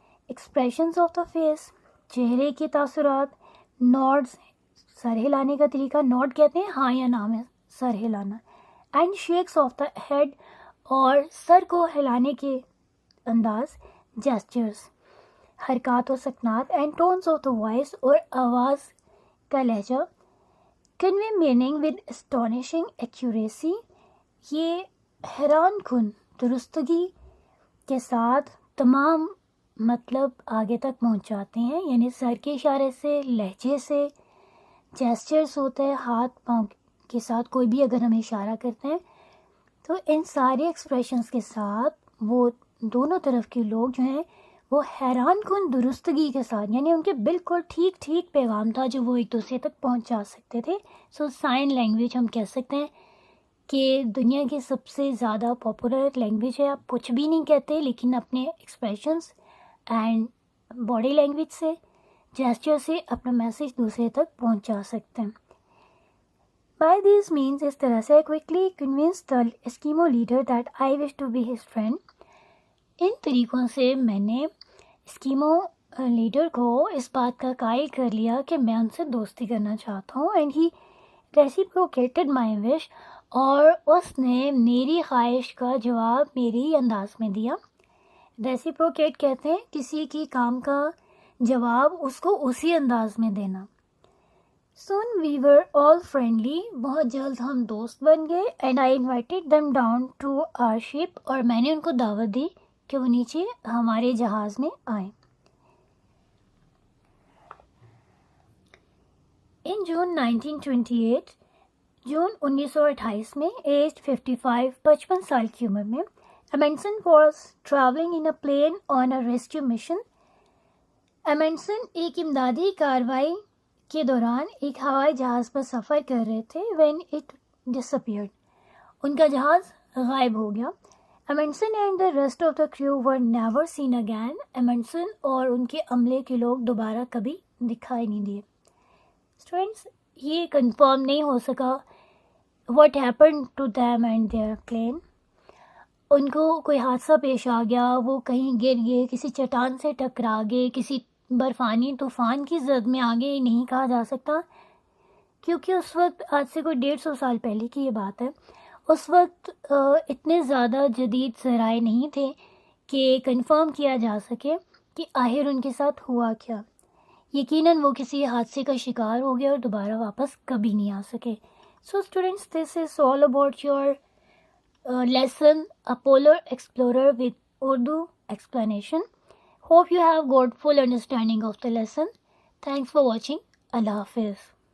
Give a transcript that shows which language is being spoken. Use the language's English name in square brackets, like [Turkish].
[English] Expressions of the face, [Urdu] چہرے کے تاثرات. Nods, سر ہلانے کا طریقہ, نوڈ کہتے ہیں ہاں یا نام ہے سر ہلانا. [English] And shakes of the head, [Urdu] اور سر کو ہلانے کے انداز. Gestures, حرکات و سکنات. [English] And tones of the voice, [Urdu] اور آواز کا لہجہ. [English] Convey meaning with astonishing accuracy, [Urdu] یہ حیران کن درستگی کے ساتھ تمام مطلب آگے تک پہنچاتے ہیں. یعنی سر کے اشارے سے, لہجے سے. جیسچرز ہوتا ہے ہاتھ پاؤں کے ساتھ, کوئی بھی اگر ہم اشارہ کرتے ہیں تو ان سارے ایکسپریشنز کے ساتھ وہ دونوں طرف کے لوگ جو ہیں وہ حیران کن درستگی کے ساتھ, یعنی ان کے بالکل ٹھیک ٹھیک پیغام تھا جو وہ ایک دوسرے تک پہنچا سکتے تھے. سو سائن لینگویج ہم کہہ سکتے ہیں کہ دنیا کی سب سے زیادہ پاپولر لینگویج ہے. آپ کچھ بھی نہیں کہتے لیکن اپنے ایکسپریشنز اینڈ باڈی لینگویج سے, جیسچر سے اپنا میسیج دوسرے تک پہنچا سکتے ہیں. [English] By these means, [Urdu] اس طرح سے [English] quickly convinced the Eskimo leader that I wish to be his friend. [Urdu] ان طریقوں سے میں نے اسکیمو لیڈر کو اس بات کا قائل کر لیا کہ میں ان سے دوستی کرنا چاہتا ہوں. [English] and he reciprocated my wish, [Urdu] اور اس نے میری خواہش کا جواب میرے ہی انداز میں دیا. ریسیپروکیٹ کہتے ہیں کسی کی کام کا جواب اس کو اسی انداز میں دینا. [English] Soon we were all friendly, [Urdu] بہت جلد ہم دوست بن گئے. [English] And I invited them down to our ship, [Urdu] اور میں نے ان کو دعوت دی کہ وہ نیچے ہمارے جہاز میں آئیں. [English] In June 1928, [Urdu] جون 1928 میں, [English] aged 55, [Urdu] 55 سال کی عمر میں, [English] Amundsen was traveling in a plane on a rescue mission. [Urdu] Amundsen ایک امدادی کارروائی کے دوران ایک ہوائی جہاز پر سفر کر رہے تھے. when it disappeared, ان کا جہاز غائب ہو گیا. [English] Amundsen and the rest of the crew were never seen again. [Urdu] Amundsen اور ان کے عملے کے لوگ دوبارہ کبھی دکھائی نہیں دیے. [English] Students, [Urdu] یہ کنفرم نہیں ہو سکا [English] what happened to them and their plane. [Urdu] ان کو کوئی حادثہ پیش آ گیا, وہ کہیں گر گئے, کسی چٹان سے ٹکرا گئے, کسی برفانی طوفان کی زد میں آ گئے, نہیں کہا جا سکتا, کیونکہ اس وقت آج سے کوئی 150 سال پہلے کی یہ بات ہے. اس وقت اتنے زیادہ جدید ذرائع نہیں تھے کہ کنفرم کیا جا سکے کہ آخر ان کے ساتھ ہوا کیا. یقیناً وہ کسی حادثے کا شکار ہو گئے اور دوبارہ واپس کبھی نہیں آ سکے. [English] So students, this is all about your lesson, A Polar Explorer with Urdu explanation. Hope you have got full understanding of the lesson. Thanks for watching. Allah Hafiz.